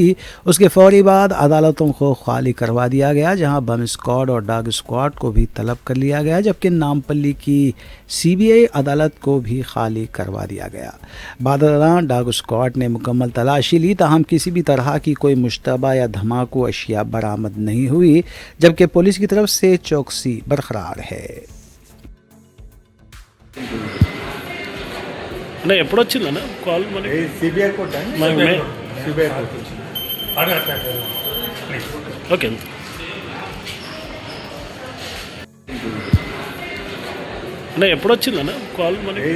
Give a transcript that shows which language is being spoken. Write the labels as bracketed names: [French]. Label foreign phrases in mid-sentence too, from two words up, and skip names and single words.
[Urdu] اس کے فوری بعد عدالتوں کو خالی کروا دیا گیا، جہاں [English] bomb squad [Urdu] اور [English] dog squad [Urdu] کو بھی طلب کر لیا گیا، جبکہ نامپلی کی CBI عدالت کو بھی خالی کروا دیا گیا۔ بعد ازاں [English] dog squad [Urdu] نے مکمل تلاشی لی، تاہم کسی بھی طرح کی کوئی مشتبہ یا دھماکو اشیاء برآمد نہیں ہوئی، جبکہ پولیس کی طرف سے چوکسی برقرار ہے۔ [Telugu] नहीं ఎప్పుడు వచ్చిందన్న కాల్ మనకి [English] CBI court CBI court [Telugu] ఓకే అన్న ఎప్పుడు వచ్చిందన్న కాల్ మనకి